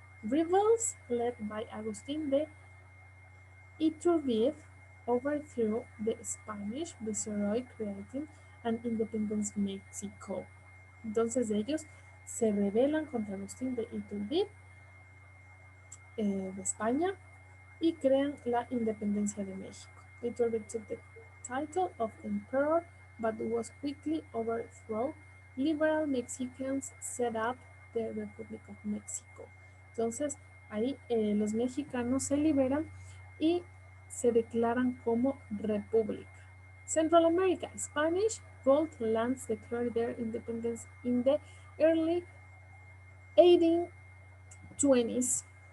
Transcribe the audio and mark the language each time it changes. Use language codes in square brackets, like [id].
[en] Rebels led by Agustín de Iturbide overthrew the Spanish viceroy creating an independent Mexico. [es] Entonces ellos se rebelan contra Agustín de Iturbide de España y crean la independencia de México. [en] Iturbide took the title of emperor but was quickly overthrown. Liberal Mexicans set up the Republic of Mexico. [es] Entonces ahí los mexicanos se liberan y se declaran como república. [en] Central America, Spanish ruled lands declared their independence in the early 1820s.